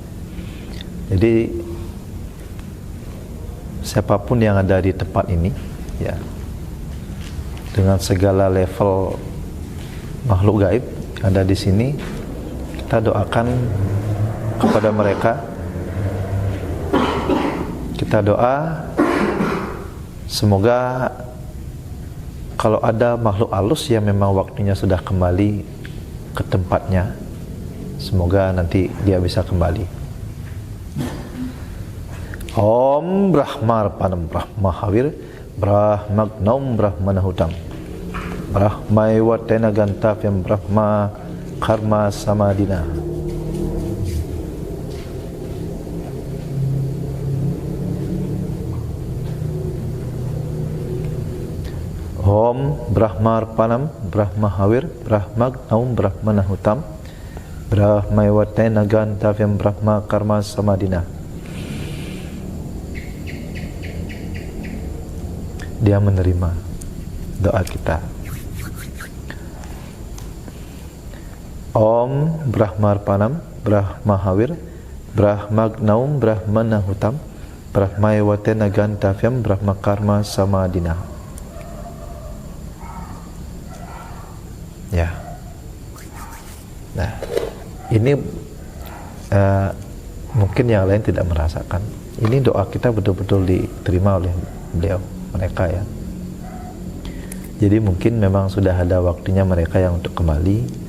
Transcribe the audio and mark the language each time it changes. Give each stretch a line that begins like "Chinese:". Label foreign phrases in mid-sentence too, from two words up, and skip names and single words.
Indonesian: Jadi siapapun yang ada di tempat ini, ya, dengan segala level makhluk gaib ada di sini, kita doakan kepada mereka. Kita doa semoga kalau ada makhluk halus yang memang waktunya sudah kembali ke tempatnya, semoga nanti dia bisa kembali.
Sanskrit: ॐ ब्रह्मार्पणं ब्रह्महविर् ब्रह्माग्नौ ब्रह्मणाहुतम् ब्रह्मै वतेन गन्तव्यं ब्रह्म कर्म समाधिना. ॐ ब्रह्मार्पणं ब्रह्महविर् ब्रह्माग्नौ ब्रह्मणाहुतम् ब्रह्मै वतेन गन्तव्यं ब्रह्म कर्म समाधिना.
Indonesian: Dia menerima doa kita.
Sanskrit: ॐ ब्रह्मार्पणं ब्रह्महविर् ब्रह्माग्नौ ब्रह्मणाहुतम् ब्रह्मै वतेन गन्तव्यं ब्रह्म कर्म समाधिना.
Indonesian: Ya. Nah, ini mungkin yang lain tidak merasakan. Ini doa kita betul-betul diterima oleh beliau, mereka ya. Jadi mungkin memang sudah ada waktunya mereka yang untuk kembali.